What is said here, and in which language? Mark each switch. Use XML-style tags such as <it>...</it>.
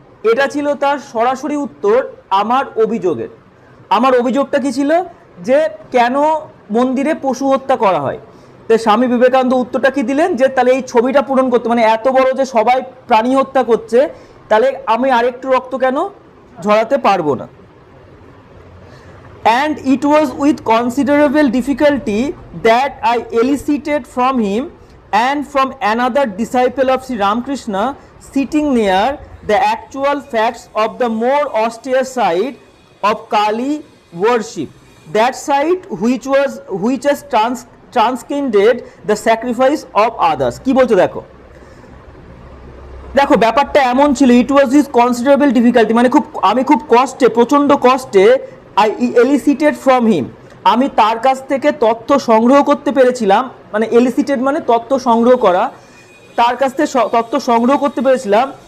<bn>এটা ছিল তার সরাসরি উত্তর আমার অভিযোগের। আমার অভিযোগটা কি ছিল? যে কেন মন্দিরে পশু হত্যা করা হয়। তো স্বামী বিবেকানন্দ উত্তরটা কি দিলেন? যে তাহলে এই ছবিটা পূরণ করতে, মানে এত বড় যে সবাই প্রাণী হত্যা করছে, তাহলে আমি আরেকটু রক্ত কেন ঝরাতে পারবো না।</bn> <en>And it was with considerable difficulty that I elicited from him and from another disciple of Sri Ramakrishna sitting near the actual facts of the more austere side of Kali worship, that side which has transcended the sacrifice of others.</en> <bn>কি বলছো দেখো, দেখো ব্যাপারটা এমন ছিল,</bn> <en>it was his considerable difficulty,</en> <bn>মানে আমি খুব কষ্টে, প্রচণ্ড কষ্টে,</bn> <en>I elicited from him,</en> <bn>আমি তার কাছ থেকে তথ্য সংগ্রহ করতে পেরেছিলাম, মানে এলিসিটেড মানে তথ্য সংগ্রহ করা, তার কাছ থেকে তথ্য সংগ্রহ করতে পেরেছিলাম।</bn>